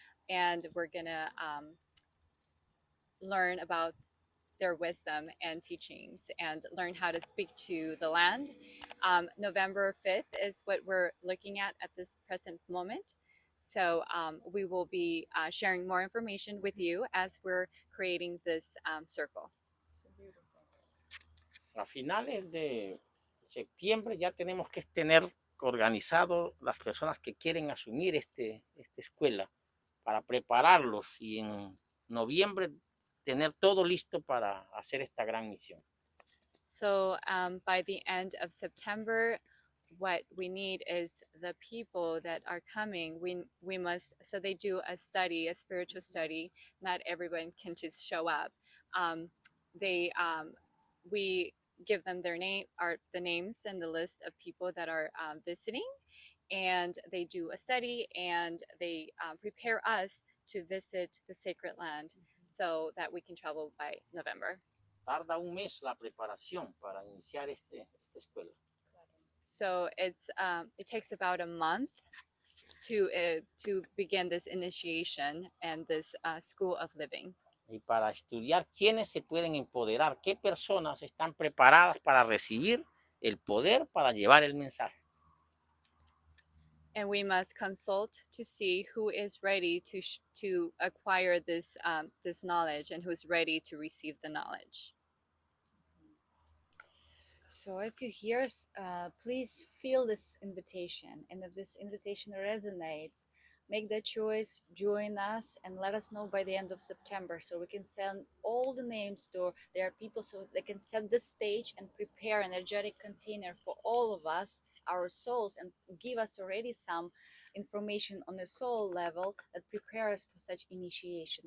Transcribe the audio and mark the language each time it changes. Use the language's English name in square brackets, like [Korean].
[English] And we're going to learn about their wisdom and teachings and learn how to speak to the land. November 5th is what we're looking at this present moment. So we will be sharing more information with you as we're creating this circle. [Spanish] A finales de septiembre ya tenemos que tener organizado las personas que quieren asumir esta escuela para prepararlos y en noviembre tener todo listo para hacer esta gran misión. [English] So by the end of September, what we need is the people that are coming. We must, so they do a study, a spiritual study. Not everyone can just show up. We give them their name, the names and the list of people that are visiting, and they do a study and they prepare us to visit the sacred land so that we can travel by November. [Spanish] Tarda un mes la preparación para iniciar esta escuela. [English] So it takes about a month to begin this initiation and this school of living. [Spanish] Y para estudiar quiénes se pueden empoderar, qué personas están preparadas para recibir el poder para llevar el mensaje. [English] And we must consult to see who is ready to acquire this knowledge and who's ready to receive the knowledge. So if you hear, please feel this invitation, and if this invitation resonates, make the choice, join us, and let us know by the end of September so we can send all the names to their people so they can set the stage and prepare an energetic container for all of us, our souls, and give us already some information on the soul level that prepare us for such initiation.